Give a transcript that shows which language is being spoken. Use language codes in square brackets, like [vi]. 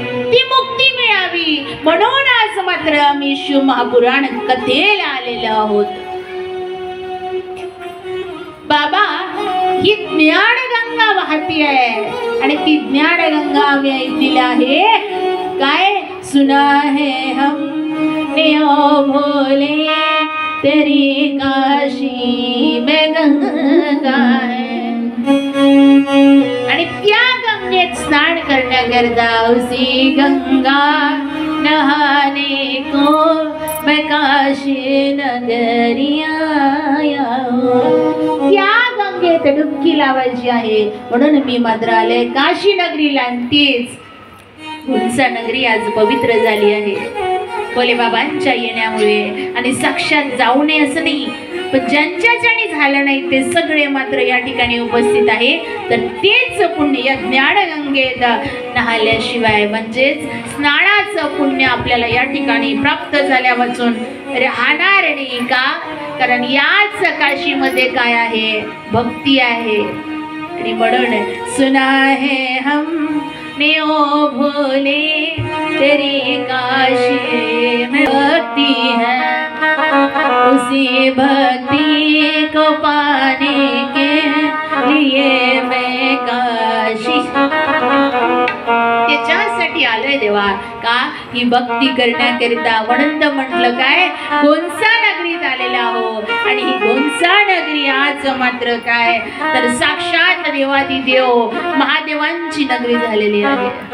[mr] ती मुक्ती मिळावी म्हणून आज मात्र आम्ही शिव महापुराण कथेला आलेलो आहोत। बाबा ही ज्ञानगंगा वाहती आहे आणि ती ज्ञानगंगा आम्ही ऐकलेली आहे। [hi] काय सुना है हम ने ओ भोले तेरी काशी में गंगा है। [mr] आणि त्या गंगेत स्नान करण्याकरता [hi] उसी गंगा नहाने को मैं काशी नगरिया आया हूँ। [mr] त्या गंगेत डुबकी लावायची आहे म्हणून मी मात्र आले काशी नगरीला। आणि तीच उंचा नगरी आज पवित्र झाली आहे भोले बाबांच्या येण्यामुळे। आणि साक्षात जाऊ नये असं नाही, पण ज्यांच्याच्याने झालं नाही ते सगळे मात्र या ठिकाणी उपस्थित आहे। तर तेच पुण्य या ज्ञानगंगेत नहाल्याशिवाय म्हणजेच स्नानाचं पुण्य आपल्याला या ठिकाणी प्राप्त झाल्या वाचून राहणार नाही का? कारण याच काशीमध्ये काय आहे? भक्ती आहे। आणि म्हणून [hi] सुना है हम ने ओ भोले तेरी काशी में भक्ति है, उसी भक्ति को पाने के लिए मैं काशी। [mr] त्याच्यासाठी आलोय देवा का? ही भक्ती करण्याकरिता। म्हणून तर म्हटलं काय गोंसा नगरीत आलेला आहो। आणि ही गोंसा नगरी आज मात्र काय तर साक्षात देवादिदेव महादेवांची नगरी झालेली आहे।